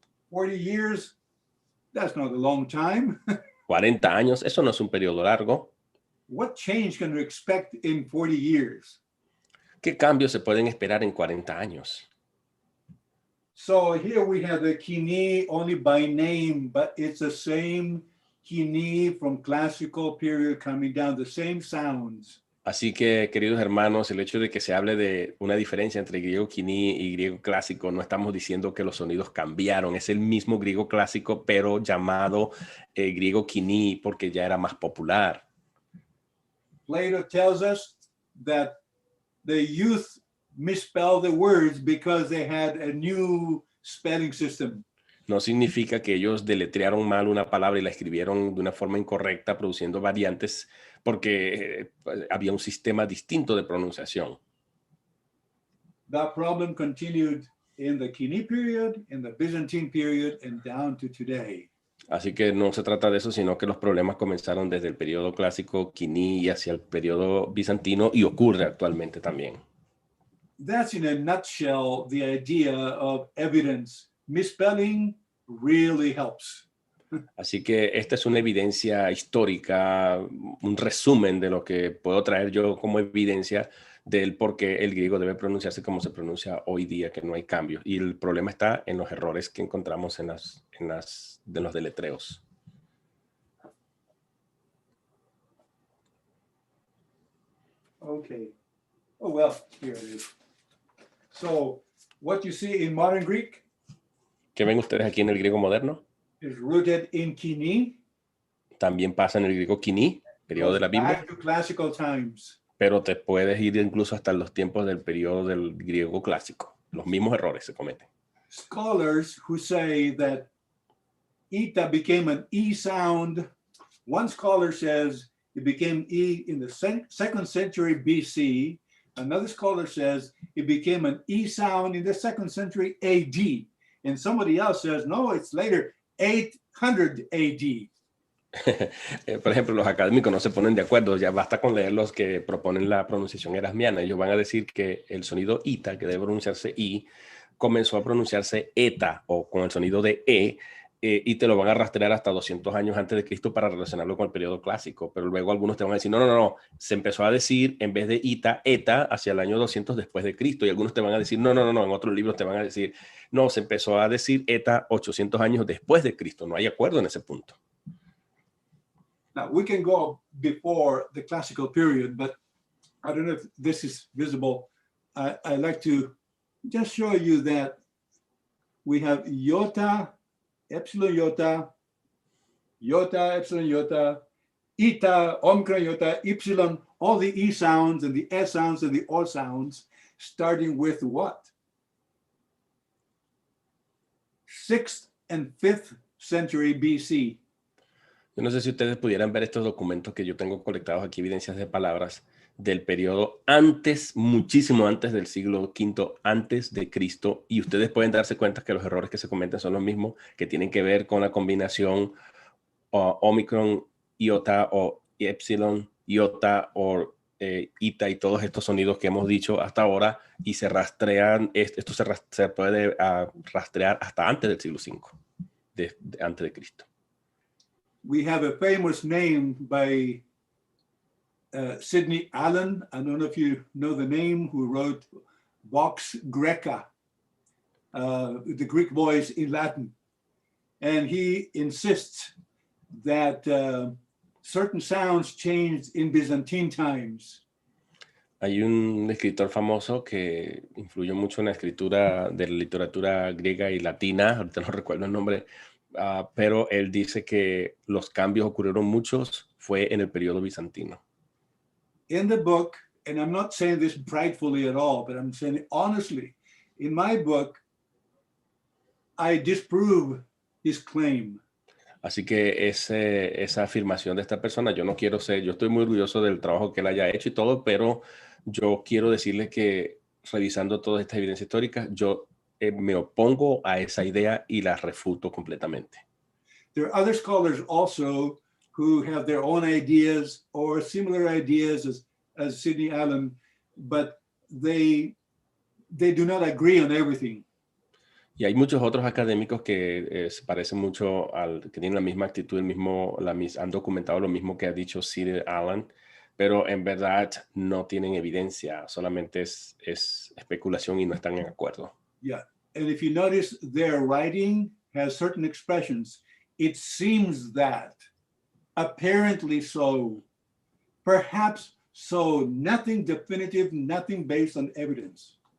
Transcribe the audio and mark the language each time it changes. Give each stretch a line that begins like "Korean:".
English: 40 years, that's not a long time.
Spanish: 40 años, eso no es un periodo largo.
English: What change can we expect in 40 years?
Spanish: ¿Qué cambios se pueden esperar en 40 años?
English: So here we have the KOINE only by name, but it's the same KOINE from classical period coming down, the same sounds.
Spanish: Así que, queridos hermanos, el hecho de que se hable de una diferencia entre griego KOINE y griego clásico, no estamos diciendo que los sonidos cambiaron. Es el mismo griego clásico, pero llamado griego KOINE porque ya era más popular.
English: Plato tells us that the youth misspell the words because they had a new spelling system.
Spanish: No significa que ellos deletrearon mal una palabra y la escribieron de una forma incorrecta, produciendo variantes, porque había un sistema distinto de pronunciación.
English: That problem continued in the KOINE period, in the Byzantine period, and down to today.
Spanish: Así que no se trata de eso, sino que los problemas comenzaron desde el periodo clásico KOINE y hacia el periodo bizantino, y ocurre actualmente también.
English: That's in a nutshell the idea of evidence. Misspelling really helps.
Spanish: Así que esta es una evidencia histórica, un resumen de lo que puedo traer yo como evidencia del por qué el griego debe pronunciarse como se pronuncia hoy día, que no hay cambios. Y el problema está en los errores que encontramos en los deletreos.
English: Okay. Oh, well, here it is. So, what you see in modern Greek
Spanish: ¿Qué ven ustedes aquí en el griego moderno?
English: is rooted in KOINE,
Spanish: También pasa en el griego KOINE, periodo de la Biblia,
English: back to classical times.
Spanish: pero te puedes ir incluso hasta los tiempos del periodo del griego clásico. Los mismos errores se cometen.
English: Scholars who say that ita became an E sound. One scholar says it became E in the second century BC. Another scholar says it became an E sound in the second century AD. And somebody else says, no, it's later, 800 AD.
Spanish: Por ejemplo, los académicos no se ponen de acuerdo, ya basta con leer los que proponen la pronunciación erasmiana. Ellos van a decir que el sonido ita, que debe pronunciarse I, comenzó a pronunciarse eta o con el sonido de y te lo van a rastrear hasta 200 años antes de Cristo para relacionarlo con el periodo clásico. Pero luego algunos te van a decir, no, se empezó a decir en vez de ita, eta hacia el año 200 después de Cristo. Y algunos te van a decir, no, en otros libros te van a decir, no, se empezó a decir eta 800 años después de Cristo. No hay acuerdo en ese punto.
English: Now, we can go before the classical period, but I don't know if this is visible. I like to just show you that we have iota, epsilon iota, iota, epsilon iota, eta, omicron iota, epsilon, all the E sounds and the S sounds and the O sounds, starting with what? 6th and 5th century BC.
Spanish: Yo no sé si ustedes pudieran ver estos documentos que yo tengo colectados aquí, evidencias de palabras del periodo antes, muchísimo antes del siglo V, antes de Cristo, y ustedes pueden darse cuenta que los errores que se cometen son los mismos, que tienen que ver con la combinación omicron, iota o epsilon, iota o ita y todos estos sonidos que hemos dicho hasta ahora, y se rastrean, esto se puede rastrear hasta antes del siglo V, antes de Cristo.
English: We have a famous name by Sidney Allen. I don't know if you know the name, who wrote Vox Graeca, the Greek voice in Latin. And he insists that certain sounds changed in Byzantine times.
Spanish: Hay un escritor famoso que influyó mucho en la escritura de la literatura griega y latina, ahorita no recuerdo el nombre, pero él dice que los cambios ocurrieron muchos fue en el periodo bizantino.
English: In the book, and I'm not saying this pridefully at all, but I'm saying it honestly, in my book, I disprove his claim.
Spanish: Así que esa afirmación de esta persona, yo estoy muy orgulloso del trabajo que él haya hecho y todo, pero yo quiero decirle que revisando toda esta evidencia histórica, yo me opongo a esa idea y la refuto completamente.
English: There are other scholars also who have their own ideas or similar ideas as Sidney Allen, but they do not agree on everything.
Spanish: Y hay muchos otros académicos que se parecen mucho que tienen la misma actitud, han documentado lo mismo que ha dicho Sidney Allen, pero en verdad no tienen evidencia, solamente es especulación y no están en acuerdo.
English: Yeah, and if you notice, their writing has certain expressions. It seems that, apparently so, perhaps so, nothing definitive, nothing based on evidence.